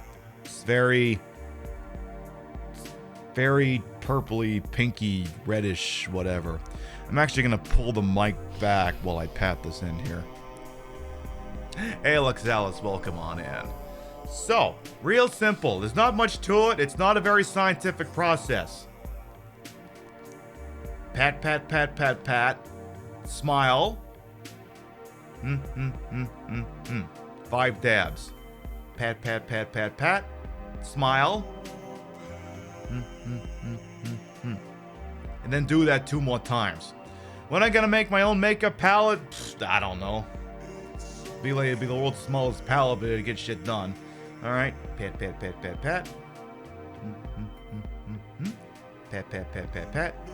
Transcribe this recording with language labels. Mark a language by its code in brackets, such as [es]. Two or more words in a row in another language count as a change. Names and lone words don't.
[en] It's very purpley, pinky, reddish, whatever. I'm actually gonna pull the mic back while I pat this in here. Hey, Alexalis, welcome on in. So, real simple. There's not much to it. It's not a very scientific process. Pat, pat, pat, pat, pat. Smile. 5 dabs. Pat, pat, pat, pat, pat. Smile. And then do that 2 more times. When am I gonna make my own makeup palette? I don't know. It'd be the world's smallest palette, but it'd get shit done. Alright. Pat, pat, pat, pat, pat. Pat, pat, pat, pat, pat.